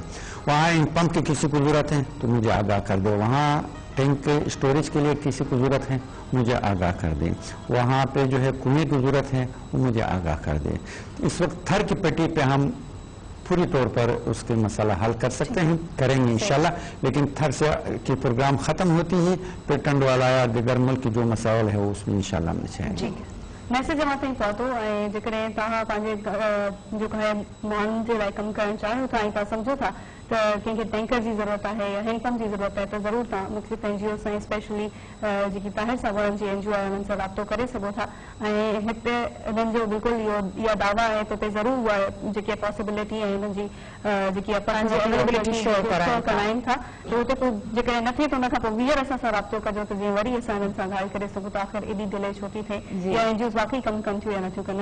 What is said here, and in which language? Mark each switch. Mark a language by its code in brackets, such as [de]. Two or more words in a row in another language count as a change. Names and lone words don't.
[ur] وہاں ان پمپ کی کسی کو ضرورت ہے تو مجھے آگاہ کر دو، وہاں ٹینک اسٹوریج کے لیے کسی کو ضرورت ہے مجھے آگاہ کر دیں، وہاں پہ جو ہے کنویں کی ضرورت ہے وہ مجھے آگاہ کر دیں۔ اس وقت تھر کی پٹی پہ ہم پوری طور پر اس کے مسئلہ حل کر سکتے ہیں، کریں گے انشاءاللہ، لیکن تھر سے کی پروگرام ختم ہوتی ہی پھر ٹنڈوالا یا دیگر ملک کی جو مسائل ہے اس میں انشاءاللہ ہم چاہیں گے۔ [sd] مئسيج مان تائين پهتو ۽ جيڪڏهن توهان پنهنجي جيڪو آهي ماڻهن جي لاءِ ڪم ڪرڻ چاهيو ٿا ۽ توهان سمجهو ٿا ته ڪنهن کي ٽينڪر جي ضرورت آهي يا هينڊپمپ جي ضرورت آهي ته ضرور توهان مختلف NGO سان اسپيشلي جيڪي طاهر صاحب جي NGO آهي انهن سان رابطو ڪري سگهو ٿا ۽ هتي هنن جو بلڪل اها دعويٰ آهي ته هُتي ضرور اها جيڪا پاسيبلٽي آهي هنن جي جيڪي اويلبلٽي شو ڪرائين ٿا ته هُتي پوءِ جيڪڏهن نه ٿئي ته هن کان پوءِ ويهر اسان سان رابطو ڪجو ته جيئن وري اسان هنن سان ڳالهه ڪري سگهون ٿا آخر ايڏي ڊلي ڇو ٿي ٿئي يا NGOs واقعي ڪم ڪن ٿيون يا نٿيون ڪن.